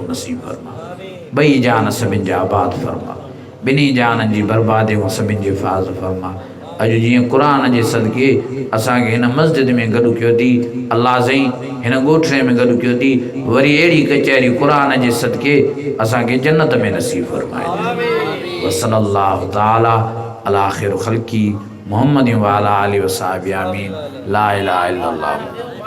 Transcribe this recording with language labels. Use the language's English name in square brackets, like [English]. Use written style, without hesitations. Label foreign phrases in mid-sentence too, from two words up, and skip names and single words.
[Sindhi] नसीब फरमा ॿई जान सभिनि जा आबाद फरमा ॿिन्ही जाननि जी बर्बादी खां सभिनि जी हिफ़ाज़त फरमा अॼु जीअं क़ुर जे सदके असांखे हिन मस्जिद में गॾु कयो अथई अल्लाह साईं हिन ॻोठणे में गॾु कयो अथई वरी अहिड़ी कचहरी क़ुर जे सदके असांखे जन्नत में नसीब फरमाए [Arabic] وصلى الله تعالى على خير خلقه محمد وعلى آله وصحابته آمين لا إله إلا الله.